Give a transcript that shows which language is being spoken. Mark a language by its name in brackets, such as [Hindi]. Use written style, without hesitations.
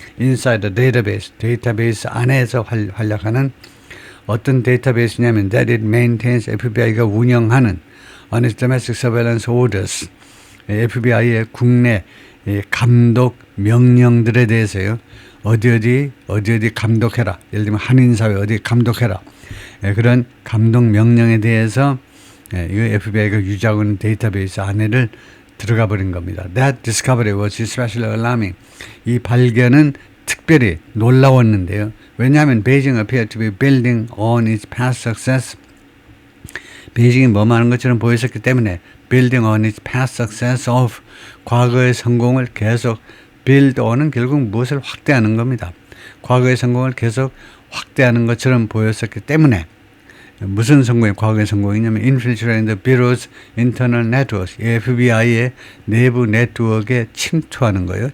[English] Inside the database [Korean] 데이터베이스 안에서 활약하는 어떤 데이터베이스냐면 [English] that it maintains [Korean] FBI가 운영하는 [English] on domestic surveillance orders, [Korean] FBI의 국내 감독 명령들에 대해서요. 어디 감독해라. 예를 들면 한인사회 어디 감독해라. 그런 감독 명령에 대해서 이거 FBI가 유지하고 있는 데이터베이스 안에를 들어가 버린 겁니다. That discovery was especially alarming. 이 발견은 특별히 놀라웠는데요. 왜냐하면 [English] Beijing appeared to be building on its past success. [Korean] 베이징이 뭐만 하는 것처럼 보였었기 때문에 [English] building on its past success of [Korean] 과거의 성공을 계속 [English] build on [Korean] 은 결국 무엇을 확대하는 겁니다. 과거의 성공을 계속 확대하는 것처럼 보였었기 때문에 무슨 성공이 과거의 성공이냐면 [English] infiltrating the bureau's internal networks [Korean] FBI의 내부 네트워크에 침투하는 거예요.